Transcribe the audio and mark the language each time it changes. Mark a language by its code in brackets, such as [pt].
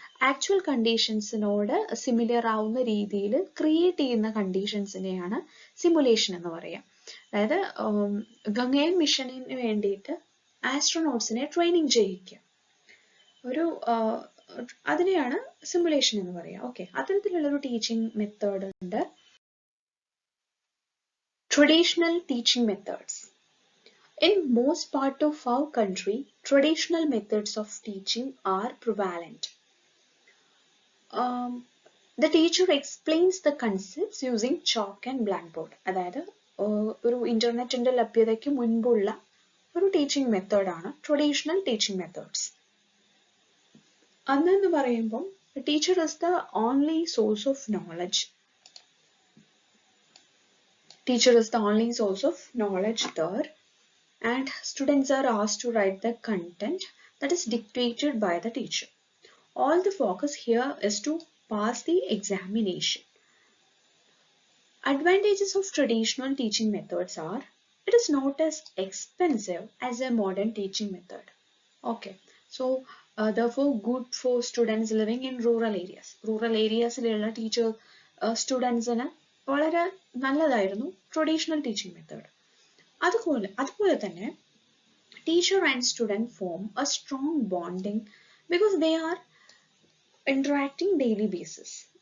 [ml] Actual കണ്ടീഷൻസിനോട് similar ആവുന്ന രീതിയിൽ create ചെയ്യുന്ന കണ്ടീഷൻസിനെയാണ് സിമുലേഷൻ എന്ന് പറയുക. അതായത് ഗംഗയൻ മിഷനിന് വേണ്ടിയിട്ട് ആസ്ട്രോനോട്ട്സിനെ ട്രെയിനിങ് ചെയ്യിക്കുക, ഒരു അതിനെയാണ് സിമുലേഷൻ എന്ന് പറയുക. ഓക്കെ, അത്തരത്തിലുള്ള ഒരു ടീച്ചിങ് മെത്തേഡ് ഉണ്ട്. [en] Traditional teaching methods. In most part of our country, traditional methods of teaching are prevalent. The teacher explains the concepts using chalk and blackboard. [ml] അതായത് ഒരു ഇന്റർനെറ്റിന്റെ ലഭ്യതയ്ക്ക് മുൻപുള്ള ഒരു ടീച്ചിങ് മെത്തേഡാണ് ട്രഡീഷണൽ ടീച്ചിങ് മെത്തേഡ്സ്. അതെന്ന് പറയുമ്പം [en] Teacher is the only source of knowledge. Teacher is the only source of knowledge there, and students are asked to write the content that is dictated by the teacher. All the focus here is to pass the examination. Advantages of traditional teaching methods are, it is not as expensive as a modern teaching method. Okay, so therefore good for students living in rural areas. [ml] Rural areas ലുള്ള teacher സ്റ്റുഡൻസിന് വളരെ നല്ലതായിരുന്നു traditional teaching method. അതുപോലെ തന്നെ [en] Teacher and student form a strong bonding because they are interacting daily basis.